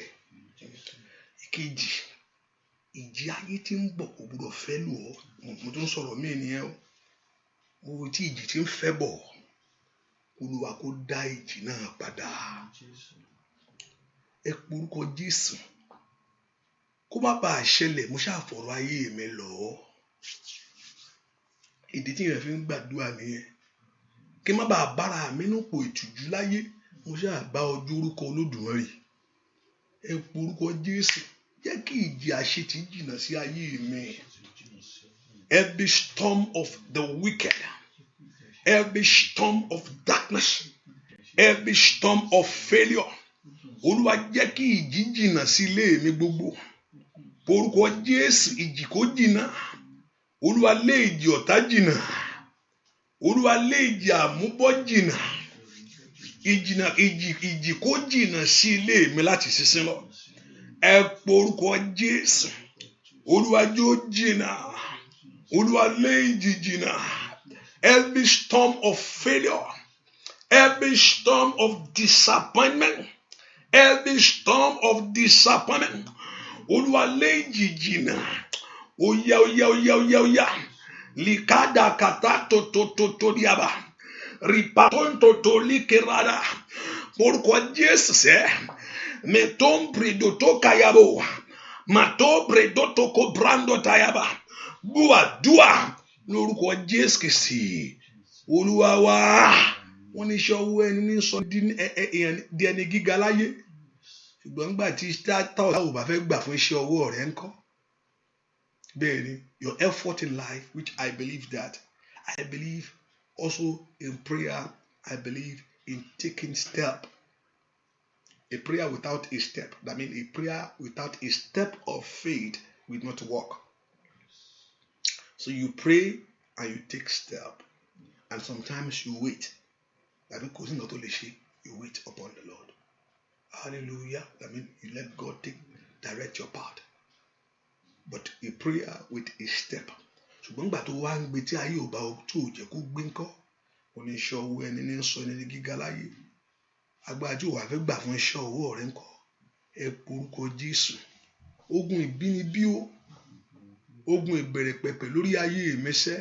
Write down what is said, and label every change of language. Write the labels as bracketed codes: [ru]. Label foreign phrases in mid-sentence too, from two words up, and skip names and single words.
[yo] Ìkejì ìjì ayé tí ń bọ̀ kò gbọdọ̀ fẹ́ lù ọ́ mo tún sọ̀rọ̀ mí nìyẹn o mo tí ìjì tí ń fẹ́ bọ̀ Olúwa kó dá ìjì náà padà ẹ porúkọ Jésù kó má bàa ṣẹlẹ̀ mo ṣàfọ̀rọ̀ ayé mi lọ ìdí tí ìrìn fi ń gbàdúrà nìyẹn kí má bàa bára mi nípò ìtìjú láyé mo ṣàbá ọjọ́ orúkọ Olódùmarè ẹ porúkọ Jésù jẹ́ kí ìjì àṣetì jìnnà sí ayé mi. [en] Every storm of the wicked, every storm of darkness, every storm of failure, [yo] Olúwa jẹ́ kí ìjì jìnnà sí ilé mi gbogbo. Orúkọ Jésù, ìjì kó jìnnà. Olúwa lé ìjì ọ̀tá jìnnà. Olúwa lé ìjì àmúbọ́ jìnnà. Ìjì kó jìnnà sí ilé mi láti sísìn lọ. Ẹ po orúkọ Jésù. Olúwa jọ̀ọ́ jìnnà. Olúwa lé ìjì jìnnà. [en] Every storm of failure, every storm of disappointment, every storm of disappointment. [yo] Olúwa lé ìjì jìnnà. Oya. Likada kata to diaba. Ripatonto to likerada. Orúkọ Jésù sẹ́. Metom predoto kayabo. Mato predoto ko brando tayaba. Dua. Lórúkọ Jésù Kristi. Olúwa wa. Wọ́n ní iṣẹ́ ọwọ́ ẹni ní sọ di ẹni gíga láyé. Ṣùgbọ́n nígbà tí táwọn ò bá fẹ́ gbà fún iṣẹ́ ọwọ́ rẹ̀ ńkọ́. Bẹ́ẹ̀ni, [en] your effort in life, which I believe also in prayer, I believe in taking step. A prayer without a step, that means a prayer without a step of faith will not work. So you pray and you take step, and sometimes you wait. That means you wait upon the Lord. Hallelujah. That means you let God direct your path. But a prayer with a step. [yo] Ṣùgbọ́n gbà tó wá ń gbé tí ayé ò bá tó jẹ́ kó gbé ńkọ́. Oníṣẹ́ owó ẹni ní sọ ẹni gíga láyé. Agbájú wà fẹ́ gbà fún iṣẹ́ owó rẹ̀ ńkọ́. Ẹ porúkọ Jésù. Ogun ìbínibí o. Ogun ìbẹ̀rẹ̀ pẹ̀pẹ̀ lórí ayé mi sẹ́.